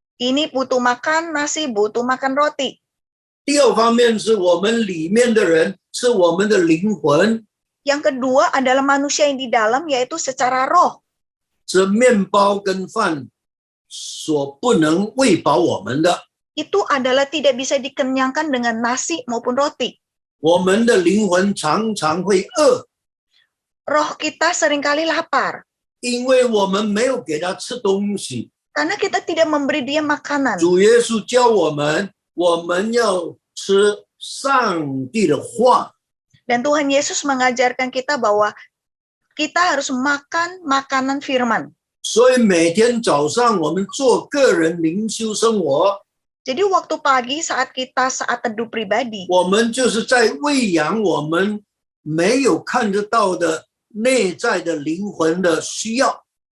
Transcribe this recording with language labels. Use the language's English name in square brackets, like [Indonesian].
[Indonesian] Ini butuh makan nasi, butuh makan roti. [Chinese] 第二方面是我们里面的人，是我们的灵魂， [Indonesian] Yang kedua adalah manusia yang di dalam, yaitu secara roh. [Chinese] 是面包跟饭所不能喂饱我们的。 [Indonesian] Itu adalah tidak bisa dikenyangkan dengan nasi maupun roti. [Chinese] 我们的灵魂常常会饿， [Indonesian] Roh kita seringkali lapar, [Chinese] 因为我们没有给他吃东西。 [Indonesian] karena kita tidak memberi dia makanan. [Chinese] 主耶稣教我们，我们要吃上帝的话。 [Indonesian] Dan Tuhan Yesus mengajarkan kita bahwa kita harus makan makanan firman. [Chinese] 所以每天早上我们做个人灵修生活， [Indonesian] Jadi waktu pagi saat teduh pribadi, [Chinese] 我们就是在喂养我们没有看得到的内在的灵魂的需要。